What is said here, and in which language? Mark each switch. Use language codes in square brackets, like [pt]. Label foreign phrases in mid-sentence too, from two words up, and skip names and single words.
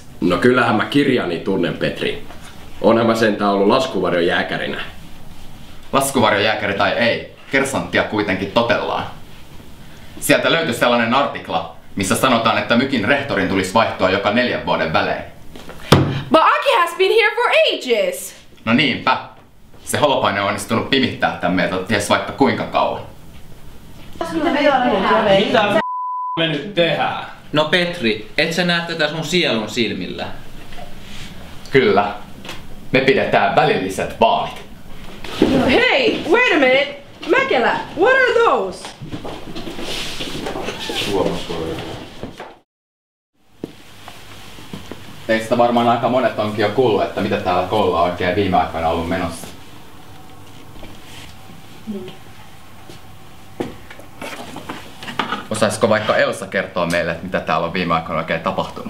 [fi] No kyllähän mä kirjani tunnen, Petri. Onhan mä sentään ollut laskuvarjojääkärinä. Laskuvarjojääkäri tai ei, kersanttia kuitenkin totellaan. Sieltä löytyi sellainen artikla, missä sanotaan, että Mykin rehtorin tulisi vaihtua joka 4 vuoden välein. [en] But Aki has been here for ages! [fi] No niinpä. Se Holopainen on onnistunut pimittää tän meiltä ties vaikka kuinka kauan. Mitä me nyt tehdään? No Petri, et sä näe tätä sun sielun silmillä? Kyllä. Me pidetään välilliset vaalit. [en] Hey, wait a minute! Mäkelä, what are those? [fi] Teistä varmaan aika monet onkin jo kuullut, että mitä täällä koululla on oikein viime aikoina ollut menossa. Osaisiko vaikka Elsa kertoa meille, että mitä täällä on viime aikoina oikein tapahtunut?